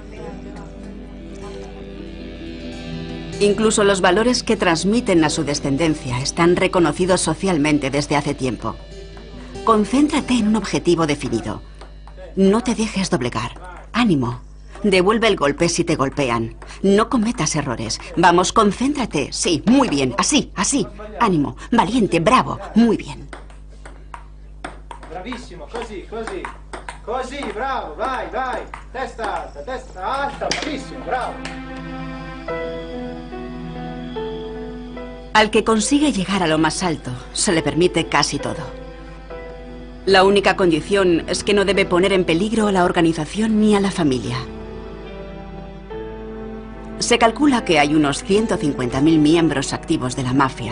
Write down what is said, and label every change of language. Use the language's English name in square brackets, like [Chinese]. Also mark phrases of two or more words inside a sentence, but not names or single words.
[Spanish] Incluso los valores que transmiten a su descendencia están reconocidos socialmente desde hace tiempo. Concéntrate en un objetivo definido. No te dejes doblegar. ¡Ánimo! Devuelve el golpe si te golpean. No cometas errores. Vamos, concéntrate. Sí, muy bien. Así, así. Ánimo. Valiente, bravo. Muy bien. [Italian] Bravissimo, così, così. Così, bravo, vai, vai. Testa alta, bravissimo, bravo. [Spanish] Al que consigue llegar a lo más alto, se le permite casi todo. La única condición es que no debe poner en peligro a la organización ni a la familia. Se calcula que hay unos 150.000 miembros activos de la mafia.